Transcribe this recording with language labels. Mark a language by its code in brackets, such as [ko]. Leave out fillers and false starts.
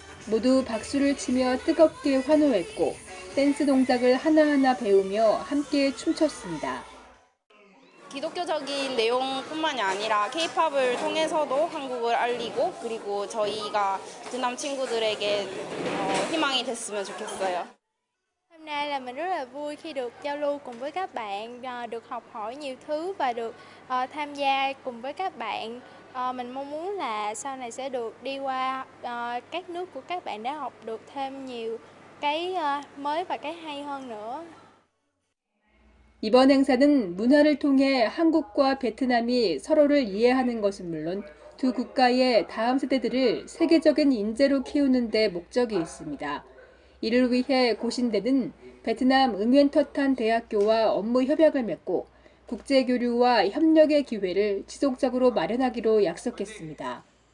[ko] 모두 박수를 치며 뜨겁게 환호했고 댄스 동작을 하나하나 배우며 함께 춤췄습니다. 기독교적인 내용뿐만이 아니라 K-팝을 통해서도 한국을 알리고 그리고 저희가 베트남 친구들에게 희망이 됐으면 좋겠어요. [vi] Hôm nay là mình rất là vui khi được giao lưu cùng với các bạn, được học hỏi nhiều thứ và được tham gia cùng với các bạn. Mình mong muốn là sau này sẽ được đi qua các nước của các bạn để học được thêm nhiều cái mới và cái hay hơn nữa. [ko] 이번 행사는 문화를 통해 한국과 베트남이 서로를 이해하는 것은 물론 두 국가의 다음 세대들을 세계적인 인재로 키우는 데 목적이 있습니다. 이를 위해 고신대는 베트남 응웬터탄 대학교와 업무 협약을 맺고 국제교류와 협력의 기회를 지속적으로 마련하기로 약속했습니다.